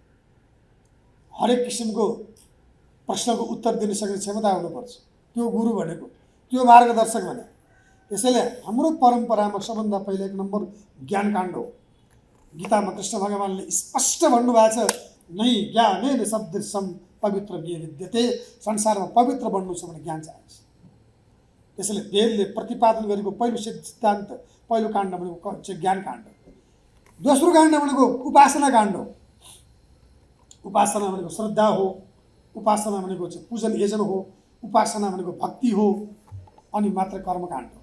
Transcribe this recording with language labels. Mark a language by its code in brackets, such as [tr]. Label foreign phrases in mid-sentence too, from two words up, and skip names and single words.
[ne] हरेक किसिमको प्रश्नको उत्तर दिन सक्ने क्षमता हुनुपर्छ। त्यो गुरु भनेको, त्यो मार्गदर्शक भने। त्यसैले हाम्रो परम्परामा सबभन्दा पहिला 1 नम्बर ज्ञानकाण्ड हो। गीतामा कृष्ण भगवानले स्पष्ट भन्नुभएको छ, [sa] नै ज्ञानेन सदृशं पवित्र विद्यते। [ne] संसारमा पवित्र बन्नु छ भने ज्ञान चाहिन्छ। त्यसैले वेदले प्रतिपादन गरेको पहिलो सिद्धान्त, पहिलो काण्ड भनेको चाहिँ ज्ञानकाण्ड। दोस्रो काण्ड भनेको उपासना काण्ड हो। उपासना भनेको श्रद्धा हो, उपासना भनेको चाहिँ पूजन यजन हो, उपासना भनेको भक्ति हो, अनि मात्र कर्मकाण्ड हो।